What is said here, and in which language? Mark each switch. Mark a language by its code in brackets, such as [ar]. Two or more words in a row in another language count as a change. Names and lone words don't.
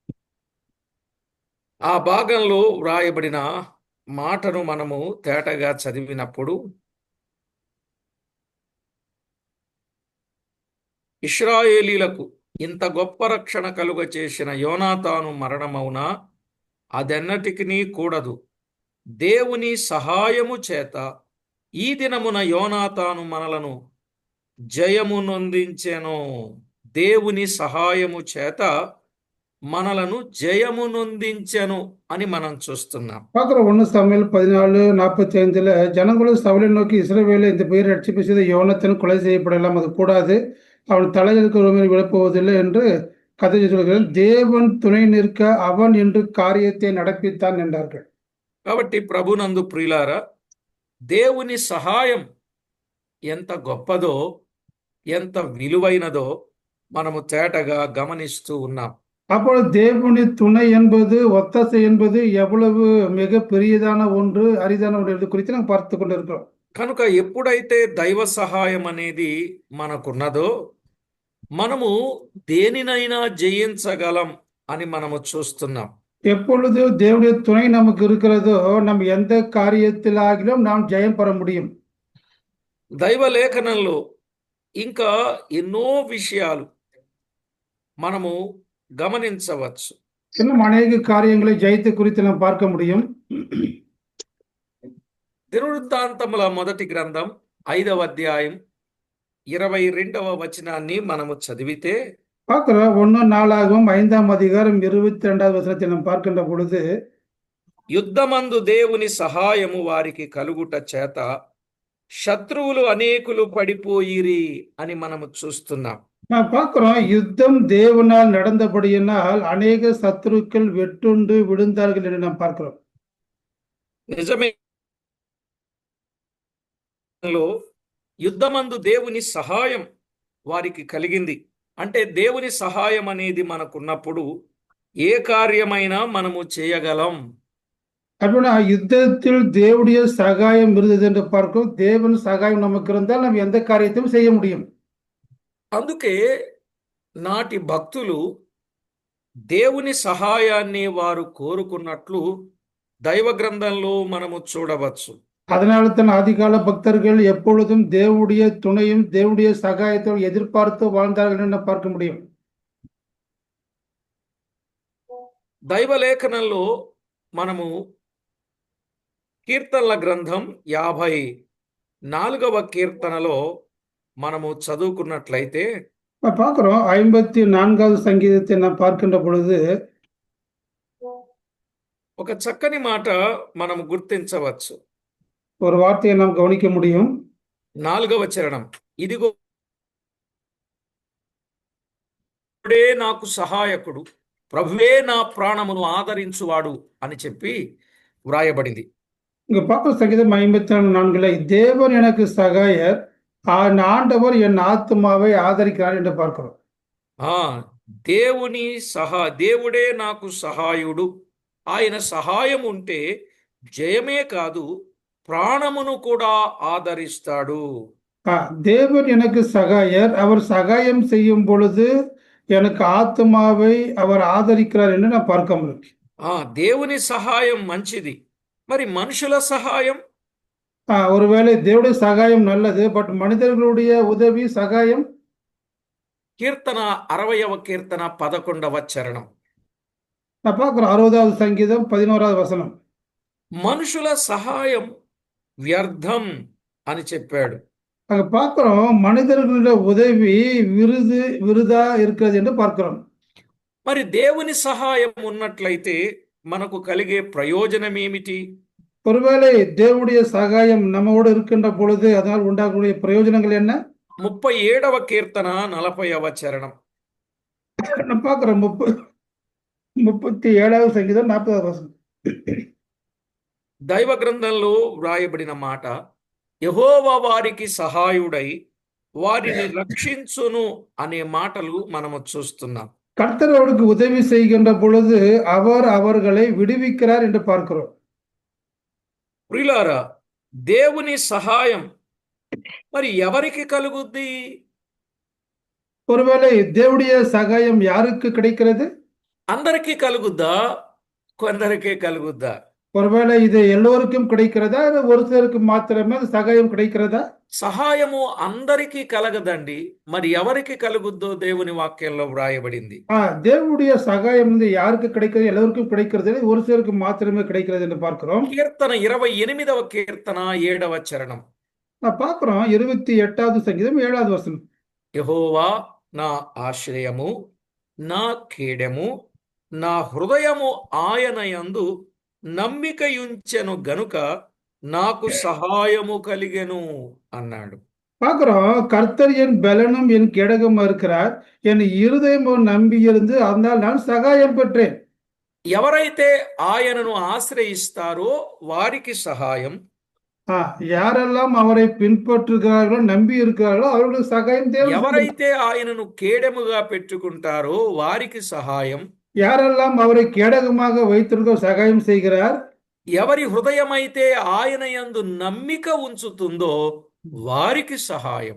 [te] ఆ భాగంలో వ్రాయబడిన మాటను మనము తేటగా చదివినప్పుడు ఇశ్రాయేలీలకు ఇంత గొప్ప రక్షణ కలుగ చేసిన యోనాతాను మరణమవునా అదెన్నటికినీ కూడదు, దేవుని సహాయము చేత ఈ దినమున యోనాతాను మనలను జయము నొందించెను. దేవుని సహాయము చేత మనలను జయము నొందించెను అని మనం చూస్తున్నాం. [ta] பார்க்கிறோம் 1 சாமுவேல் 14:45. ஜனங்களும் சவுலை நோக்கி, இஸ்ரவேலை இந்த பெயர் ரட்சிப்பு செய்த யோனத்தன் கொலை செய்யப்படலாம், அது கூடாது, அவன் தலையிற்கு ஒருவரை விழப்போவதில்லை என்று கதை சொல்கிறார். தேவன் துணை நிற்க அவன் என்று காரியத்தை நடப்பித்தான் என்றார்கள். [te] కాబట్టి ప్రభునందు ప్రియులారా, దేవుని సహాయం ఎంత గొప్పదో, ఎంత విలువైనదో మనము తేటగా గమనిస్తూ ఉన్నాం. [ta] அப்பொழுது தேவனுடைய துணை என்பது, ஒத்தாசை என்பது எவ்வளவு மிக பெரியதான ஒன்று, அரிதான ஒன்று என்பது குறித்து நாம் பார்த்து கொண்டிருக்கிறோம். [te] కనుక ఎప్పుడైతే దైవ సహాయం అనేది మనకున్నదో మనము దేనినైనా జయించగలం అని మనము చూస్తున్నాం. [ta] எப்பொழுது தேவனுடைய துணை நமக்கு இருக்கிறதோ நம்ம எந்த காரியத்திலாகிலும் நாம் ஜெயம் பெற முடியும். [te] దైవ లేఖనంలో ఇంకా ఎన్నో విషయాలు మనము గమనించవచ్చు. [ta] இன்னும் அநேக காரியங்களை ஜெயித்து குறித்து நாம் பார்க்க முடியும். [te] దినవృత్తాంతముల మొదటి గ్రంథం 5వ అధ్యాయం 22వ వచనాన్ని మనము చదివితే [ta] பார்க்கிறோம். 1 5ஆம் அதிகாரம் 22வது வசனத்தை நாம் பார்க்கின்ற பொழுது, [te] యుద్ధమందు దేవుని సహాయము వారికి కలుగుట చేత శత్రువులు అనేకులు పడిపోయిరి అని మనము చూస్తున్నాం. [ta] நாம் பார்க்கிறோம், யுத்தம் தேவனால் நடந்தபடியினால் அநேக சத்துருக்கள் வெட்டுண்டு விழுந்தார்கள் என்று நாம் பார்க்கிறோம். [te] నిజమే, యుద్ధమందు దేవుని సహాయం వారికి కలిగింది. అంటే దేవుని సహాయం అనేది మనకున్నప్పుడు ఏ కార్యమైనా మనము చేయగలం. [ta] அப்படின்னா யுத்தத்தில் தேவனுடைய சகாயம் இருந்தது என்று பார்க்கிறோம். தேவன் சகாயம் நமக்கு இருந்தால் நாம் எந்த காரியத்தையும் செய்ய முடியும். [te] అందుకే నాటి భక్తులు దేవుని సహాయాన్ని వారు కోరుకున్నట్లు దైవ గ్రంథంలో మనము చూడవచ్చు. [ta] அதனால தான் ஆதிகால பக்தர்கள் எப்பொழுதும் தேவனுடைய துணையும் தேவனுடைய சகாயத்தை எதிர்பார்த்து வாழ்ந்தார்கள் என்று நாம் பார்க்க முடியும். [te] దైవ లేఖనంలో మనము కీర్తనల గ్రంథం 54వ కీర్తనలో మనము చదువుకున్నట్లయితే [ta] பார்க்கிறோம், 54வது சங்கீதத்தை நாம் பார்க்கின்ற பொழுது [te] ఒక చక్కని మాట మనము గుర్తించవచ్చు. [ta] ஒரு வார்த்தையை நாம் கவனிக்க முடியும். [te] 4వ చరణం, ఇదిగో ప్రభువే నాకు సహాయకుడు, ప్రభువే నా ప్రాణమును ఆదరించువాడు అని చెప్పి వ్రాయబడింది. [ta] இங்க பார்க்கிற சங்கீதம் 54 தேவன் எனக்கு சகாயர், ஆண்டவர் என் ஆத்துமாவை ஆதரிக்கிறார் என்று பார்க்கிறோம். [te] దేవుడే నాకు సహాయుడు. ఆయన సహాయం ఉంటే జయమే కాదు, ప్రాణమును కూడా ఆదరిస్తాడు. [ta] தேவன் எனக்கு சகாயர், அவர் சகாயம் செய்யும் பொழுது எனக்கு ஆத்துமாவை அவர் ஆதரிக்கிறார் என்று நான் பார்க்க முடியும். [te] దేవుని సహాయం మంచిది, మరి మనుషుల సహాయం? [ta] ஒருவேளை தேவனுடைய சகாயம் நல்லது, பட் மனிதர்களுடைய உதவி சகாயம். [te] కీర్తన 60వ కీర్తన 11వ చరణం. [ta] நான் பார்க்கிறோம் 60வது சங்கீதம் 11வது வசனம். [te] మనుషుల సహాయం వ్యర్థం అని చెప్పాడు. [ta] அங்க பார்க்கிறோம், மனிதர்களுடைய உதவி விருதா இருக்கிறது என்று பார்க்கிறோம். [te] మరి దేవుని సహాయం ఉన్నట్లయితే మనకు కలిగే ప్రయోజనం ఏమిటి? [ta] ஒருவேளை தேவனுடைய சகாயம் நம்மோடு இருக்கின்ற பொழுது அதனால் உண்டாகக்கூடிய பிரயோஜனங்கள் என்ன? [te] 37వ కీర్తన 40వ చరణం. [ta] நான் பார்க்கிறோம் 37வது சங்கீதம் 40வது வசனம். [te] దైవ గ్రంథంలో వ్రాయబడిన మాట, యెహోవా వారికి సహాయుడై వారిని రక్షించును అనే మాటలు మనము చూస్తున్నాం. [ta] கர்த்தர் அவருக்கு உதவி செய்கின்ற பொழுது அவர் அவர்களை விடுவிக்கிறார் என்று பார்க்கிறோம். [te] ప్రియులారా, దేవుని సహాయం మరి ఎవరికి కలుగుద్ది? [ta] ஒருவேளை தேவனுடைய சகாயம் யாருக்கு கிடைக்கிறது? [te] అందరికీ కలుగుద్దా, కొందరికే కలుగుద్దా? [ta] ஒருவேளை இது எல்லோருக்கும் கிடைக்கிறதா, ஒரு சிலருக்கு மாத்திரமே சகாயம் கிடைக்கிறதா? [te] సహాయము అందరికీ కలగదండి. మరి ఎవరికి కలుగుద్దో దేవుని వాక్యంలో వ్రాయబడింది. [ta] தேவனுடைய சகாயம் வந்து யாருக்கு கிடைக்கிறது? எல்லோருக்கும் கிடைக்கிறது, ஒரு சிலருக்கு மாத்திரமே கிடைக்கிறது என்று பார்க்கிறோம். [te] కీర్తన 28వ కీర్తన 7వ చరణం. [ta] நான் பார்க்கிறோம் 28வது சங்கீதம் 7வது வசனம். [te] యెహోవా నా ఆశ్రయము, నా కేడెము, నా హృదయము ఆయన యందు నమ్మికయుంచెను గనుక నాకు సహాయము కలిగెను అన్నాడు. [ta] பார்க்கிறோம், கர்த்தர் என் பெலனும் என் கேடகமா இருக்கிறார். என் இருதயம் நம்பியிருந்து அதனால் நான் சகாயம் பெற்றேன். [te] ఎవరైతే ఆయనను ఆశ్రయిస్తారో వారికి సహాయం, [ta] ஆ, யாரெல்லாம் அவரை பின்பற்றுகிறார்களோ நம்பி இருக்கிறார்களோ அவர்களுக்கு சகாயம் தேவன் செய்கிறார். [te] ఎవరైతే ఆయనను కేడెముగా పెట్టుకుంటారో వారికి సహాయం, [ta] யாரெல்லாம் அவரை கேடகமாக வைத்திருக்கோ சகாயம் செய்கிறார். [te] ఎవరి హృదయమైతే ఆయన యందు నమ్మిక ఉంచుతుందో వారికి సహాయం.